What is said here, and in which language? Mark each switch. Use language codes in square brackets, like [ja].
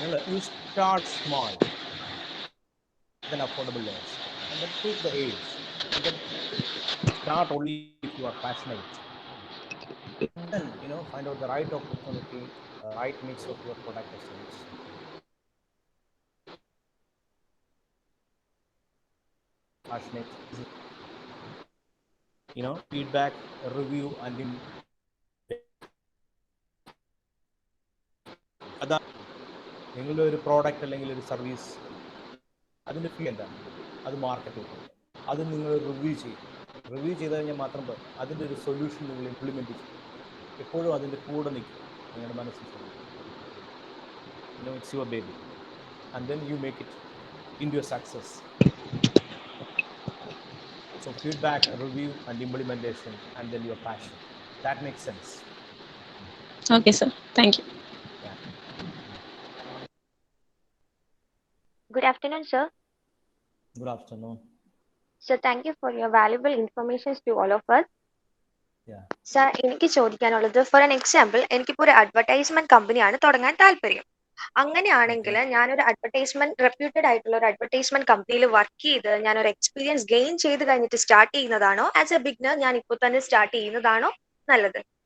[en] You start small, then affordable loans, and then take the aids, and then start only if you are passionate. And then find out the right opportunity, right mix of your product or service. Passionate, feedback, review, and then [ml] അതാണ് നിങ്ങളുടെ ഒരു product അല്ലെങ്കിൽ ഒരു service, അതിൻ്റെ ഫീ എന്താണ്, അത് മാർക്കറ്റിൽ കൊടുക്കും, അത് നിങ്ങൾ റിവ്യൂ ചെയ്ത് കഴിഞ്ഞാൽ മാത്രം അതിൻ്റെ ഒരു സൊല്യൂഷൻ നിങ്ങൾ ഇംപ്ലിമെൻറ്റ് ചെയ്യും. എപ്പോഴും അതിൻ്റെ കൂടെ നിൽക്കും, നിങ്ങളുടെ മനസ്സിൽ [en] It's your baby and then you make it into a success. So feedback, review and implementation and then your passion. That makes sense. Okay, sir. Thank you. Yeah. Good afternoon, sir. Good afternoon. Sir, thank you for your valuable information to all of us. Yeah. [ml] Sir, എനിക്ക് ചോദിക്കാനുള്ളത്, [en] for an example, [ml] എനിക്കിപ്പോൾ ഒരു advertisement കമ്പനിയാണ് തുടങ്ങാൻ താല്പര്യം. അങ്ങനെയാണെങ്കിൽ ഞാനൊരു reputed ആയിട്ടുള്ള ഒരു അഡ്വർടൈസ്മെന്റ് കമ്പനിയിൽ വർക്ക് ചെയ്ത് ഞാനൊരു എക്സ്പീരിയൻസ് ഗെയിൻ ചെയ്ത് കഴിഞ്ഞിട്ട് സ്റ്റാർട്ട് ചെയ്യുന്നതാണോ, [en] as a beginner [ml] ഞാൻ ഇപ്പോൾ തന്നെ സ്റ്റാർട്ട് ചെയ്യുന്നതാണോ നല്ലത്?